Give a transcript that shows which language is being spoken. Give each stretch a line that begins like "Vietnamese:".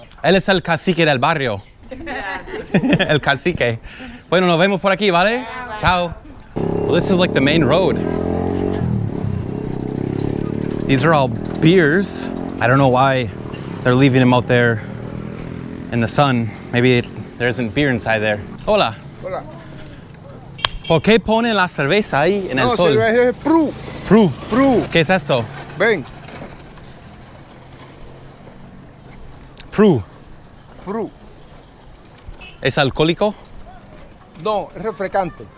Spanish: Él es el cacique del barrio. El cacique. Bueno, nos vemos por aquí, ¿vale? Chao.
English: Well, this is like the main road. These are all beers. I don't know why they're leaving them out there in the sun. Maybe there isn't beer inside there.
Spanish: Hola. Hola. ¿Por qué ponen la cerveza ahí en el sol? No, cerveza es Pru. Pru. ¿Qué es esto? Ven. Pru. Pru. ¿Es alcohólico? No, es refrescante.